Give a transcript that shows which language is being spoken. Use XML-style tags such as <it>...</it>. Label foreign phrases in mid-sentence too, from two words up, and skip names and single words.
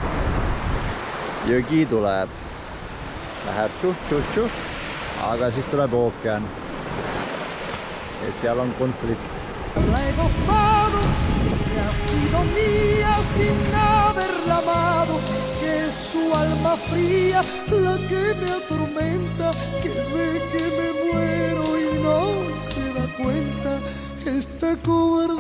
<et>Joki tuleb. Läheb tšuh. Aga siis tuleb ookean. Ja seal on konflikt.</et> <es>La he gozado, que ha sido mía sin haberla amado, que es su alma fría la que me atormenta, que ve que me muero y no se da cuenta. Esta cobarde.</es>